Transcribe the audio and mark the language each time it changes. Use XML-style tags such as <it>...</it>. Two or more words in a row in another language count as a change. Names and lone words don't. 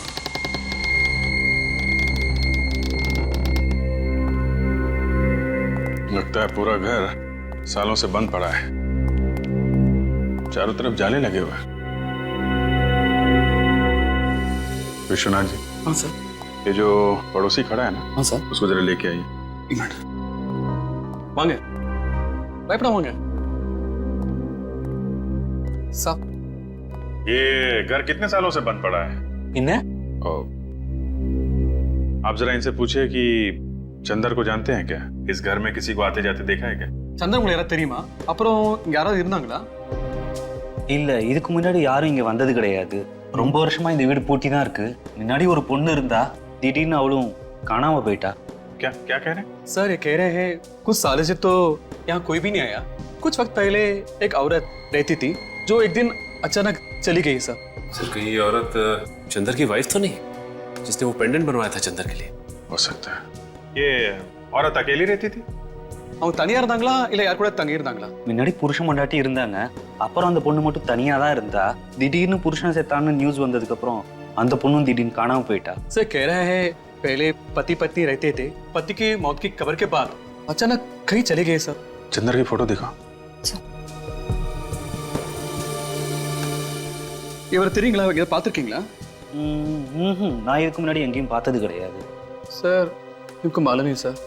<hi>लगता है पूरा घर सालों से बंद पड़ा है, चारों तरफ जाले लगे हुए हैं। विश्वनाथ जी। हाँ सर। ये जो पड़ोसी खड़ा है ना? हाँ सर। उसको जरा लेके आइए। एक मिनट।</hi> <ta>வாங்க பயப்பட வாங்க</ta> <hi>साहब। ये घर कितने सालों से बंद पड़ा है? इन्हें? आप जरा इनसे पूछिए कि चंदर को जानते हैं क्या? इस घर में किसी को आते जाते देखा है क्या?</hi> <ta>சந்தர் உங்களுக்கு யாராவது தெரியுமா? அப்புறம் இங்க யாராவது இருந்தாங்களா? இல்ல இதுக்கு முன்னாடி யாரும் இங்க வந்தது கிடையாது. ரொம்ப வருஷமா இந்த வீடு பூட்டி தான் இருக்கு. முன்னாடி ஒரு பொண்ணு இருந்தா திடீர்னு அவளும் காணாம போயிட்டா.</ta> <hi>क्या क्या कह रहे हैं? सर ये कह रहे हैं कुछ सालों से तो यहाँ कोई भी नहीं आया। कुछ वक्त पहले एक औरत रहती थी जो एक दिन अचानक चली गई सर। सर कहीं ये औरत चंदर की वाइफ तो नहीं, जिसने वो पेंडेंट बनवाया था चंदर के लिए? हो सकता है। ये औरत अकेली रहती थी?</hi> <ta>அவங்க தனியா இருந்தாங்களா இல்ல யார் கூட தங்கி இருந்தாங்களா? முன்னாடி புருஷன் பொண்டாட்டி இருந்தாங்க. அப்புறம் அந்த பொண்ணு மட்டும் தனியா தான் இருந்தா. திடீர்னு புருஷன் செத்தான்னு நியூஸ் வந்ததுக்கு அப்புறம் அந்த பொண்ணும் திடீர்னு காணாம போயிட்டா.</ta> <hi>सर कह रहे हैं पहले पति पत्नी रहते थे, पति की मौत की खबर के बाद अचानक कहीं चले गए सर। चंदर की फोटो दिखा।</hi> <ta>இவர் தெரியுங்களா? இவங்க பார்த்திருக்கீங்களா? நான் இதுக்கு முன்னாடி எங்கேயும் பார்த்தது கிடையாது.</ta> <hi>सर इनको मालूम नहीं सर।</hi>